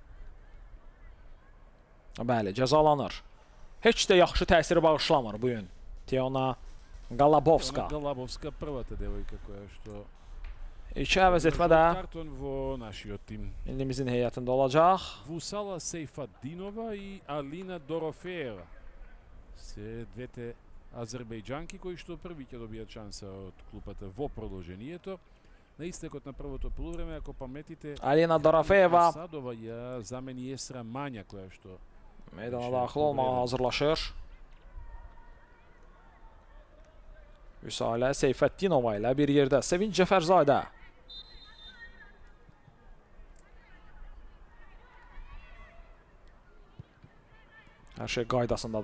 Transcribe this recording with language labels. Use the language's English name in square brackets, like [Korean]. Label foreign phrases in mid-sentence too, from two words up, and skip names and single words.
[Azerbaijani] Bəli, cəzalanır. Heç də yaxşı təsiri bağışlamır bu gün. Tiona Galabovska. İki əvəz etmə də indimizin heyətində olacaq. Vusala Seyfaddinova и Alina Dorofeeva. [Macedonian] Се двете азербејџанки кои што први ќе добијат шанса од клупата во продолжението. На истекот на првото полувреме, ако паметите, Alina Dorofeeva Садова ја замени Есра Мања, која што [Azerbaijani] meydana daxil olmağa hazırlaşır. Vüsalə Seyfəddinova ilə bir yerdə. Sevinç Cəfərzadə. Hər şey qaydasındadır.